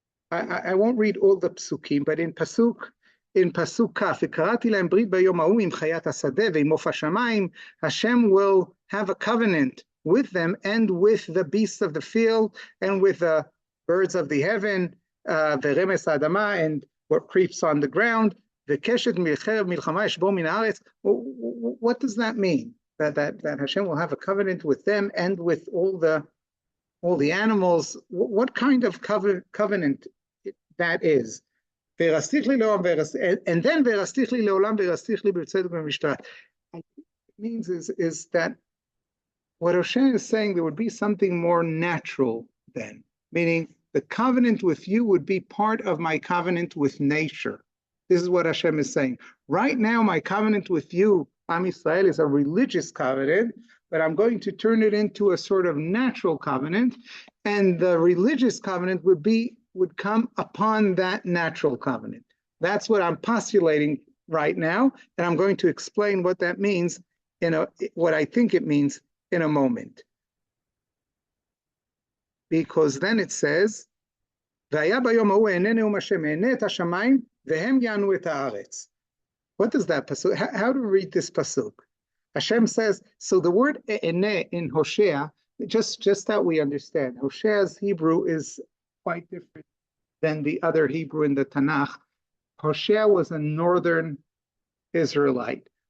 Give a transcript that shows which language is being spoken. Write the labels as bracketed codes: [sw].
[en] I won't read all the psukim, but in pasuk kaf, [he] וקראתי להם ברית ביום ההוא עם חיית השדה ועם עוף השמיים, [en] Hashem will have a covenant with them and with the beasts of the field and with the birds of the heaven, [he] ורמס האדמה, [en] and what creeps on the ground, [he] וקשת מחרב מלחמה ישבור מן הארץ. [en] What does that mean? That Hashem will have a covenant with them and with all the animals? What kind of covenant that is? And then [he] ורסתיך לי לעולם ורסתיך לי בצדק ובמשפט. [en] What it means is that what Hosea is saying, there would be something more natural then, meaning the covenant with you would be part of my covenant with nature. This is what Hashem is saying. Right now, my covenant with you, Am Yisrael, is a religious covenant, but I'm going to turn it into a sort of natural covenant, and the religious covenant would come upon that natural covenant. That's what I'm postulating right now, and I'm going to explain what that means what I think it means in a moment. Because then it says, [he] והיה ביום ההוא אענה נאום השם, אענה את השמיים, והם יענו את הארץ. [en] What does that pasuk? How do we read this pasuk? Hashem says, so the word e'eneh in Hosea, just that we understand, Hosea's Hebrew is quite different than the other Hebrew in the Tanakh. Hoshea was a northern Israelite.